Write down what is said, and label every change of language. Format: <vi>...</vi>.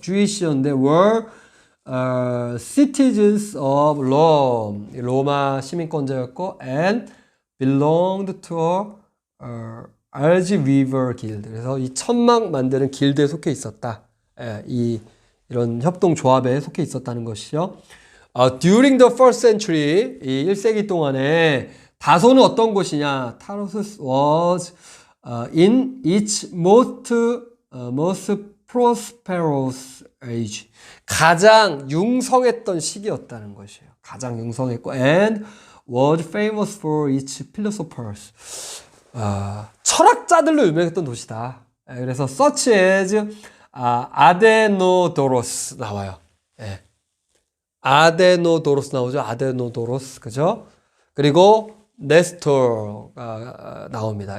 <en>Jewish였는데 were citizens of Rome.</en> <ko>로마 시민권자였고</ko> <en>and belonged to Alge Weaver Guild.</en> <ko>그래서 이 천막 만드는 길드에 속해 있었다. 이런 협동조합에 속해 있었다는 것이죠.</ko> <en>During the first century,</en> <ko>이 1세기 동안에 다소는 어떤 곳이냐?</ko> <en>Tarsus was in its most prosperous age.</en> <ko>가장 융성했던 시기였다는 것이에요. 가장 융성했고</ko> <en>and was famous for its philosophers.</en> <ko>철학자들로 유명했던 도시다. 그래서</ko> <en>such as</en> <ko>아데노도로스 나와요. 예. 아데노도로스 나오죠. 아데노도로스, 그죠? 그리고 네스토가 나옵니다.</ko>